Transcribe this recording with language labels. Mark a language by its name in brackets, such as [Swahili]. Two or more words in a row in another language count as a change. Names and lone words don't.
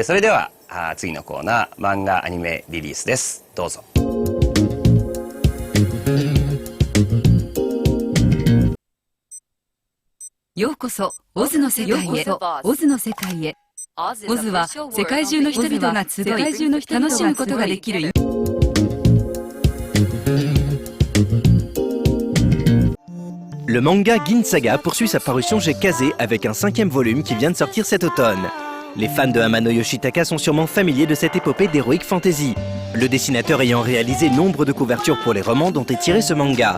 [Japanese] それでは次のコーナー、漫画アニメリリースです。どうぞ。ようこそオズの世界へ。オズの世界へ。オズは世界中の人々が集い楽しむことができる。 [French] Le manga Gin Saga poursuit sa parution chez Kazé avec un 5e volume qui vient de sortir cet automne. Les fans de Hamano Yoshitaka sont sûrement familiers de cette épopée d' [English] Heroic Fantasy, [French] le dessinateur ayant réalisé nombre de couvertures pour les romans dont est tiré ce manga.